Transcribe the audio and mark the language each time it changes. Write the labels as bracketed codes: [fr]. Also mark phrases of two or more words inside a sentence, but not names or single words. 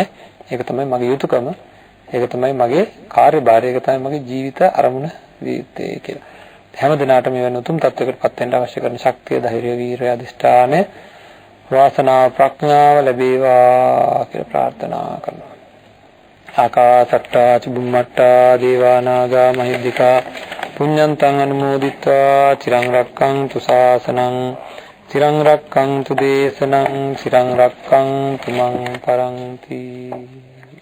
[si] ඒක තමයි මගේ යුතුයකම. ඒක තමයි මගේ කාර්යභාරය. ඒක තමයි මගේ ජීවිත අරමුණ විත්තේ කියලා. හැම දිනකටම මේ වෙන උතුම් තත්වයකට පත් වෙන්න අවශ්‍ය කරන ශක්තිය, ධෛර්යය, වීරිය, අධිෂ්ඨානය, වාසනාව, ප්‍රඥාව ලැබේවා කියලා ප්‍රාර්ථනා කරනවා. [pi] ආකාසට්ටා චුම්මට්ටා දේවා නාග මහිද්దికා පුඤ්ඤන්තං අනුමෝදිත්වා චිරං රක්ඛන්තු ශාසනං චිරං රක්ඛන්තු දේශනං චිරං රක්ඛන්තු මං පරන්ති.